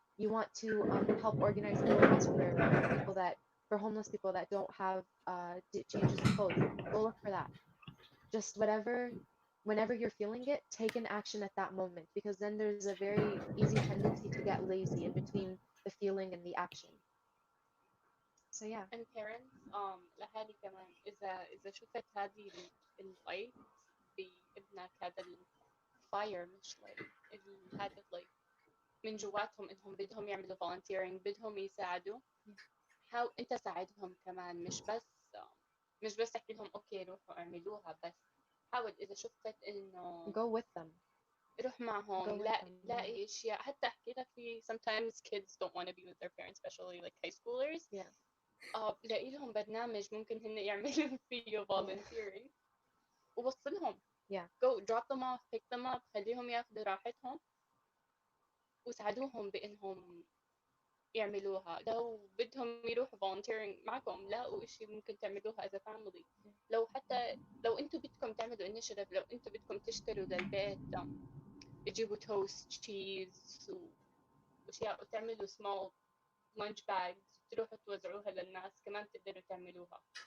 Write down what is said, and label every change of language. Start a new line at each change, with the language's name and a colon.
English: You want to help organize clothes for homeless people that don't have changes of clothes. Go look for that. Just whenever you're feeling it, take an action at that moment, because then there's a very easy tendency to get lazy in between the feeling and the action. So yeah. And parents
Arabic: لأهالي كمان إذا شفت هذه اللايت بابنك هذا الفاير مش لايت هذا like من جواتهم إنهم بدهم يعملوا volunteering بدهم يساعدوا حاول أنت ساعدهم كمان مش بس تحكي لهم أوكي روحوا اعملوها بس حاول إذا شفت إنه
English: go with them.
Arabic: روح معهم،
English: Go with
Arabic: لا
English: them.
Arabic: لاقي اشياء. حتى احكي لك في
English: sometimes kids don't want to be with their parents, especially like high schoolers. Yeah.
Arabic: لاقي لهم برنامج ممكن هن يعملوا فيه volunteering ووصلهم.
English: Yeah. go drop them off, pick them up،
Arabic: خليهم ياخذوا راحتهم وساعدوهم بانهم يعملوها. لو بدهم يروحوا volunteering معكم، لاقوا إشي ممكن تعملوها
English: as a family.
Arabic: لو حتى لو انتم بدكم تعملوا initiative، لو انتم بدكم تشتروا للبيت تجيبوا توست تشيز واشياء وتعملوا
English: small lunch bags
Arabic: تروحوا توزعوها للناس، كمان تقدروا تعملوها.